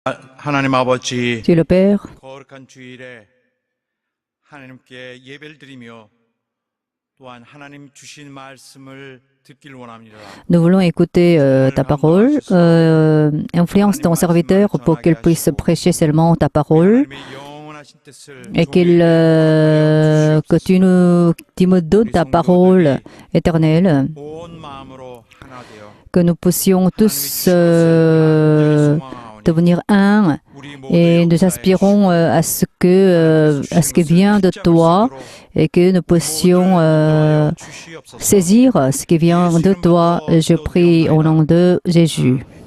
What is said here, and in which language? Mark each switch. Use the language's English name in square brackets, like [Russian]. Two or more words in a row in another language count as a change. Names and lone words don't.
[Korean] 하나님 아버지, [French] Dieu le Père, [Korean] 거룩한 주일에 하나님께 예배를 드리며 또한 하나님 주신 말씀을 듣기를 원합니다. [French] nous voulons écouter ta parole. Influence ton serviteur pour qu'il puisse prêcher seulement ta parole [Korean] 하나님의 영원하신 뜻을 [French] et que tu me donnes ta parole éternelle, [Korean] 온 마음으로 하나 되어 [French] que nous puissions tous devenir un et nous aspirons à ce qui vient de toi et que nous puissions saisir ce qui vient de toi. Je prie au nom de Jésus.